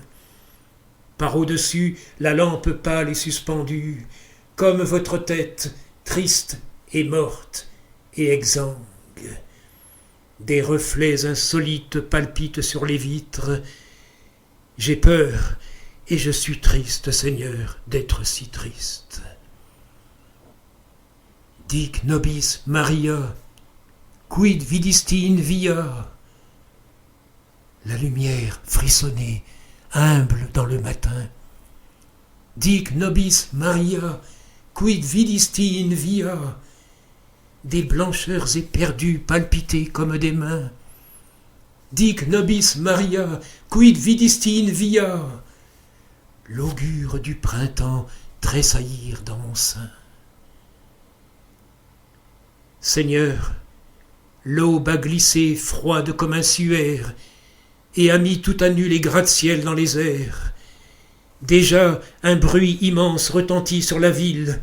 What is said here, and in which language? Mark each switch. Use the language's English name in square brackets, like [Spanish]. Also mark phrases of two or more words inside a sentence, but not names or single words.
[French] Par au-dessus, la lampe pâle est suspendue, comme votre tête, triste et morte et exsangue. Des reflets insolites palpitent sur les vitres. J'ai peur et je suis triste, Seigneur, d'être si triste. [Latin] Dic nobis Maria, quid vidisti in via? [French] La lumière frissonnait, humble dans le matin. [Latin] Dic nobis Maria, quid vidisti in via? [French] Des blancheurs éperdues palpitaient comme des mains. [Latin] Dic nobis Maria, quid vidisti in via? [French] L'augure du printemps tressaillir dans mon sein. Seigneur, l'aube a glissé froide comme un suaire et a mis tout à nu les gratte-ciel dans les airs. Déjà un bruit immense retentit sur la ville.